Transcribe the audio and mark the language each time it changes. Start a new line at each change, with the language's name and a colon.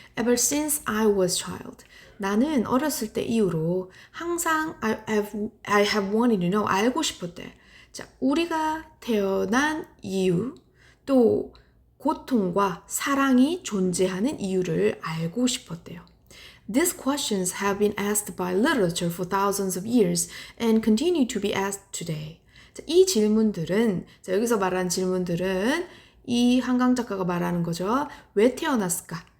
English: Ever since I was child.
Korean: 나는 어렸을 때 이후로 항상
English: I have wanted to know.
Korean: 알고 싶었대. 자, 우리가 태어난 이유, 또 고통과 사랑이 존재하는 이유를 알고 싶었대요.
English: These questions have been asked by literature for thousands of years and continue to be asked today.
Korean: 자, 이 질문들은, 자, 여기서 말하는 질문들은 이 한강 작가가 말하는 거죠. 왜 태어났을까?